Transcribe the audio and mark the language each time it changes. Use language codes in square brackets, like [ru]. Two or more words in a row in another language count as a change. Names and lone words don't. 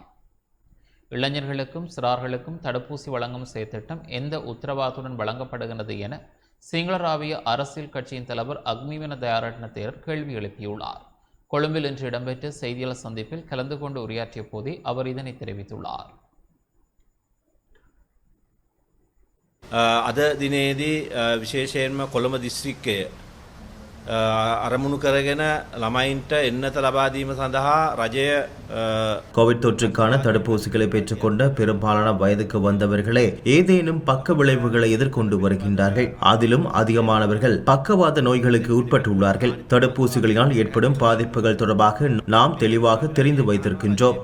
[ta] இளைஞர்களுக்கும் சிறார்களுக்கும் தடுப்பூசி வழங்கும் செயற்திட்டம் எந்த உத்தரவாதத்துடன் வழங்கப்படுகிறது என சிங்கள ராவய அரசியல் கட்சியின் தலைவர் அக்னிமன தயாரட்ன தேரர் கேள்வி எழுப்பியுள்ளார். கொழும்பில் இன்று இடம்பெற்ற செய்தியாளர் சந்திப்பில் கலந்து கொண்டு உரையாற்றிய போதே அவர் இதனை தெரிவித்துள்ளார். [si] අද දිනේදී විශේෂයෙන්ම කොළඹ දිස්ත්‍රික්කය අරමුණු කරගෙන ළමයින්ට එන්නත ලබා දීම සඳහා රජය [ta] கோவிட் தொற்றுக்கான தடுப்பூசிகளை பெற்றுக்கொண்ட பெரும்பாலான வயதுக்கு வந்தவர்களே ஏதேனும் பக்க விளைவுகளை எதிர்கொண்டு வருகின்றார்கள். அதிலும் அதிகமானவர்கள் பக்கவாத நோய்களுக்கு உட்பட்டுள்ளார்கள். தடுப்பூசிகளினால் ஏற்படும் பாதிப்புகள் தொடர்பாக நாம் தெளிவாக தெரிந்து வைத்திருக்கின்றோம்.